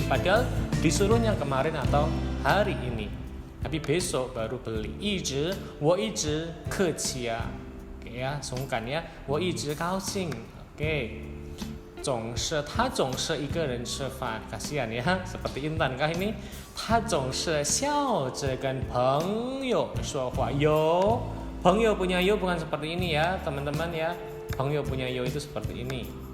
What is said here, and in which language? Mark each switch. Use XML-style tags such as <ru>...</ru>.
<id>Padahal disuruhnya kemarin atau hari ini, tapi besok baru beli.</id> <zh>我一直客气</zh> <id>ya. Oke ya, sungkan ya.</id> <zh>我一直高兴. Oke. 他总是一个人吃饭,</zh> <id>kasihan ya, seperti Intan kah ini?</id> <zh>他总是笑着跟朋友说话.</zh> <id>Yo, 朋友 punya yo bukan seperti ini ya teman-teman ya. 朋友 punya yo itu seperti ini.</id>